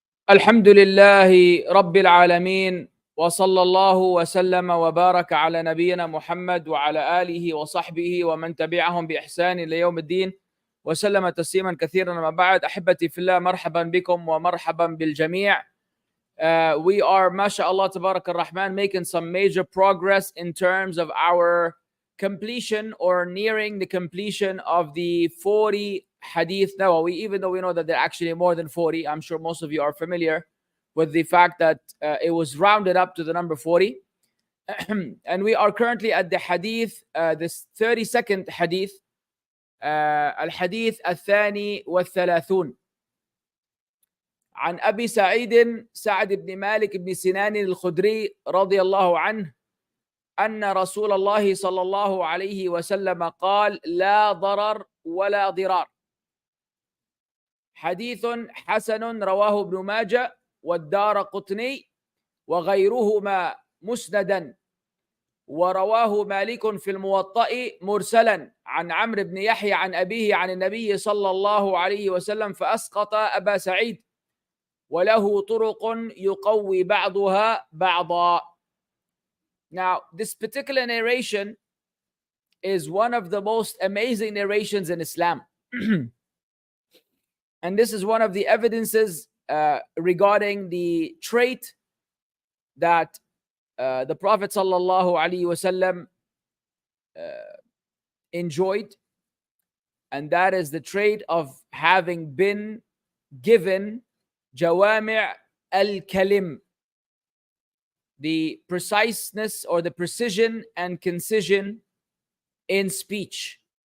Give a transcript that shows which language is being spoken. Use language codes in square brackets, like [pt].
[ar] الحمد لله رب العالمين وصلى الله وسلم وبارك على نبينا محمد وعلى آله وصحبه ومن تبعهم بإحسان إلى يوم الدين وسلم تسليما كثيرا. ما بعد، أحبتي في الله، مرحبا بكم ومرحبا بالجميع. [en] We are, mashallah, tabarak ar-Rahman, making some major progress in terms of our completion or nearing the completion of the 40 Hadeeth Nawawi, even though we know that there are actually more than 40. I'm sure most of you are familiar with the fact that it was rounded up to the number 40. And we are currently at the Hadith, this 32nd Hadith, Al-Hadith [ar] الثاني والثلاثون. عن أبي سعيد سعد بن مالك بن سنان الخدري رضي الله عنه أن رسول الله صلى الله عليه وسلم قال: لا ضرر ولا ضرار. حديث حسن رواه ابن ماجه والدارقطني وغيرهما مسندا، ورواه مالك في الموطأ مرسلا عن عمرو بن يحيى عن أبيه عن النبي صلى الله عليه وسلم فأسقط أبا سعيد، وله طرق يقوي بعضها بعضا. [en] Now, this particular narration is one of the most amazing narrations in Islam. And this is one of the evidences regarding the trait that the Prophet sallallahu alaihi wasallam enjoyed, and that is the trait of having been given jawami' al-kalim, the preciseness or the precision and concision in speech.